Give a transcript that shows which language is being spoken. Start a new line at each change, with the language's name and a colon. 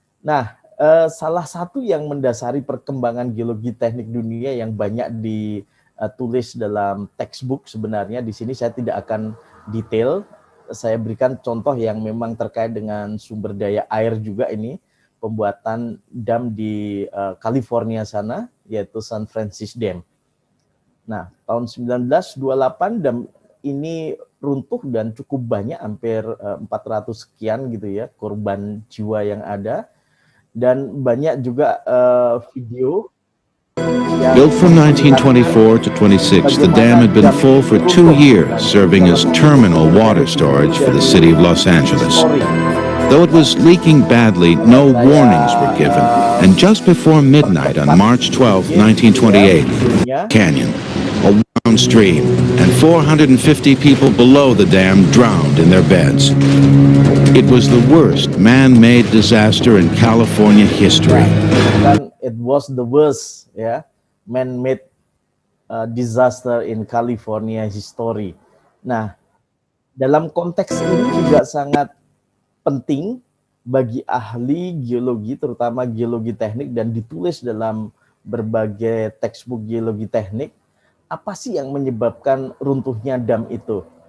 Indonesian: Nah, salah satu yang mendasari perkembangan geologi teknik dunia yang banyak ditulis dalam textbook sebenarnya, di sini saya tidak akan detail, saya berikan contoh yang memang terkait dengan sumber daya air juga ini, pembuatan dam di California sana, yaitu San Francisco Dam. Nah, tahun 1928 dam ini runtuh dan cukup banyak, hampir 400 sekian gitu ya, korban jiwa yang ada. Dan banyak juga video.
English: Built from 1924 to 26, the dam had been full for 2 years, serving as terminal water storage for the city of Los Angeles. Though it was leaking badly, no warnings were given. And just before midnight on March 12, 1928, Canyon, a wound stream, and 450 people below the dam drowned in their beds. It was the worst man-made disaster in California history. Dan it was the worst, ya, man-made disaster in California history.
Indonesian: Nah, dalam konteks ini juga sangat penting bagi ahli geologi, terutama geologi teknik, dan ditulis dalam berbagai textbook geologi teknik, apa sih yang menyebabkan runtuhnya dam itu.